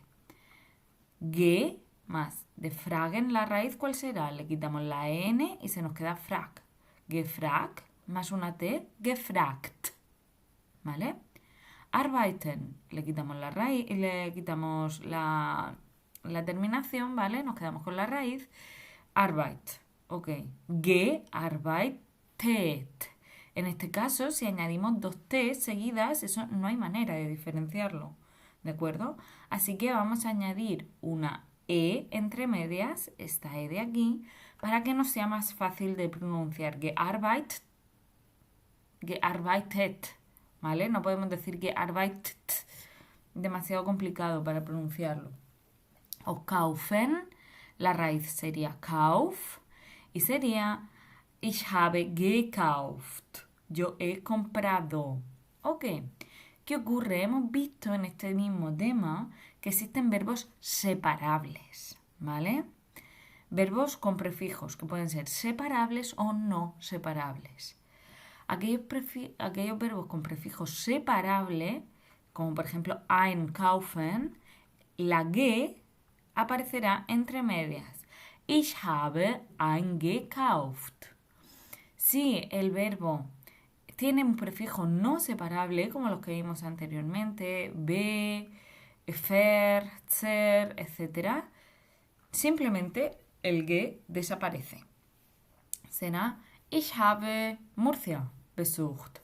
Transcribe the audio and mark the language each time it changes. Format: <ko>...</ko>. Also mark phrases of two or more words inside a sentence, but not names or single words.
<es>G más de fragen, la raíz, ¿cuál será? Le quitamos la N y se nos queda frag. Gefrag más una T, gefragt, ¿vale? Arbeiten, le quitamos la raíz, le quitamos la terminación, ¿vale? Nos quedamos con la raíz. Arbeit, ok. Gearbeitet. En este caso, si añadimos dos T seguidas, eso no hay manera de diferenciarlo, ¿de acuerdo? Así que vamos a añadir una E entre medias, esta E de aquí, para que nos sea más fácil de pronunciar. Gearbeitet, ¿vale? No podemos decir gearbeitet, demasiado complicado para pronunciarlo. O kaufen, la raíz sería kauf, Y sería</es> <de>Ich habe gekauft.</de> <es>Yo he comprado. Ok. ¿Qué ocurre? Hemos visto en este mismo tema que existen verbos separables, ¿vale? Verbos con prefijos que pueden ser separables o no separables. Aquellos verbos con prefijos separable, como por ejemplo einkaufen, la G aparecerá entre medias.</es> <de>Ich habe eingekauft.</de> <es>Si el verbo tiene un prefijo no separable, como los que vimos anteriormente, be, fer, ser, etc., simplemente el G desaparece.</es> <de>Será Ich habe Murcia besucht.</de>